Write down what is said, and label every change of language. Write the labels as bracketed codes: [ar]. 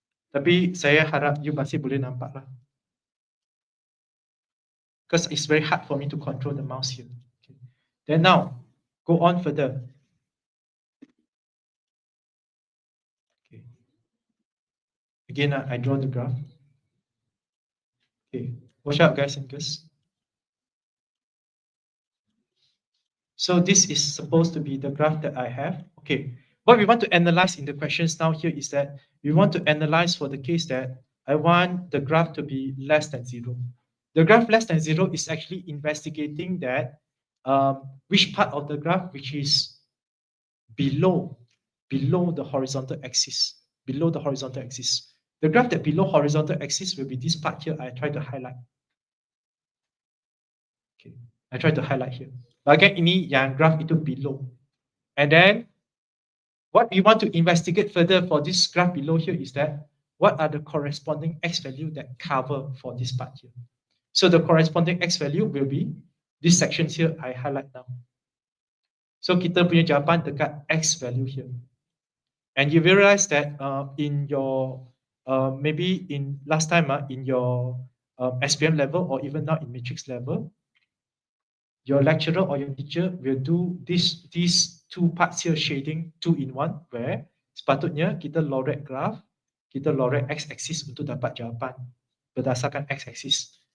[ms] Tapi saya harap you masih boleh nampak lah. [en] Because it's very hard for me to control the mouse here. Okay. Then now, go on further. Okay. Again, I draw the graph. Okay. Watch out, guys and girls. So this is supposed to be the graph that I have. Okay. What we want to analyze in the questions now here is that we want to analyze for the case that I want the graph to be less than 0. The graph less than 0 is actually investigating that which part of the graph which is below the horizontal axis. Below the horizontal axis. The graph that below horizontal axis will be this part here. I try to highlight. Okay, I try to highlight here. [ms] Bagian ini yang graph itu below. [en] And then what we want to investigate further for this graph below here is that what are the corresponding x value that cover for this part here. So the corresponding x value will be this section here I highlight now. So [ms] kita punya jawapan dekat [en] x value here. And you will realize that in your maybe in last time in your SPM level or even now in matrix level, your lecturer or your teacher will do these two parts here shading 2-in-1 where [ms] sepatutnya kita lorek graph, kita lorek x-axis untuk dapat jawapan berdasarkan x-axis.